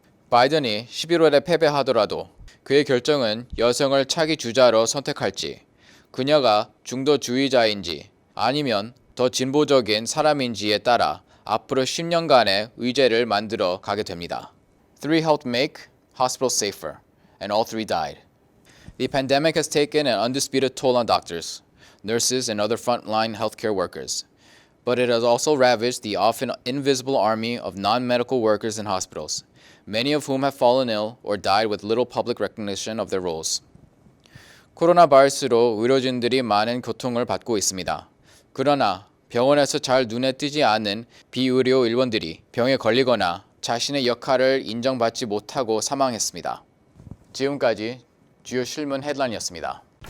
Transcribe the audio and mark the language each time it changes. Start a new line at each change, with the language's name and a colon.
Korean: 바이든이 11월에 패배하더라도 그의 결정은 여성을 차기 주자로 선택할지, 그녀가 중도주의자인지 아니면 더 진보적인 사람인지에 따라 앞으로 10년간의 의제를 만들어 가게 됩니다.
English: 3 helped make hospitals safer, and all 3 died. The pandemic has taken an undisputed toll on doctors, nurses, and other frontline healthcare workers. But it has also ravaged the often invisible army of non-medical workers in hospitals, many of whom have fallen ill or died with little public recognition of their roles.
Korean: 코로나 바이러스로 의료진들이 많은 고통을 받고 있습니다. 그러나 병원에서 잘 눈에 띄지 않은 비의료 일원들이 병에 걸리거나 자신의 역할을 인정받지 못하고 사망했습니다. 지금까지 주요 신문 헤드라인이었습니다.